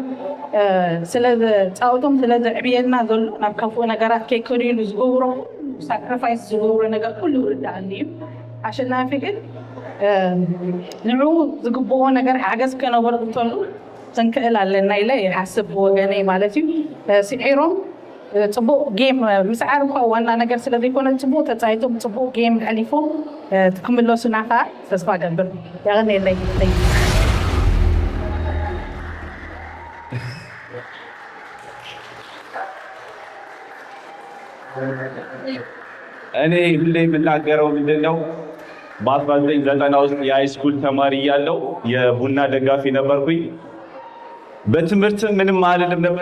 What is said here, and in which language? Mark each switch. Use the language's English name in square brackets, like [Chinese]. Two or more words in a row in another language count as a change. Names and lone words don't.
[Tigrinya] ስለፃወቶም ስለዘዕብየልና ዘሎ ናብ ከፍኡ ነገራት ከይከዱ ኢሉ ዝገብሮ ሳክሪፋይስ ዝገብሮ ነገር ኩሉ ይርዳእኒ እዩ ኣሸናፊ ግን ንዕኡ ዝግብኦ ነገር ሓገዝ ከነበርክተሉ ክንክእል ኣለና ኢለ ይሓስብ ወገነይ ማለት እዩ ስዒሮም ፅቡቅ ጌም ምስዓር እኳ ዋና ነገር ስለዘይኮነ ፅቡቅ ተፃይቶም ፅቡቅ ጌም ሓሊፎም ክምለሱና ከዓ ተስፋ ገብር ያገነየለይ [Amharic] እኔ ሁሌ የምናገረው ምንድነው በ1990 ውስጥ የሃይስኩል ተማሪ እያለሁ የቡና ደጋፊ ነበርኩኝ። በትምህርት ምንም አልልም ነበር፣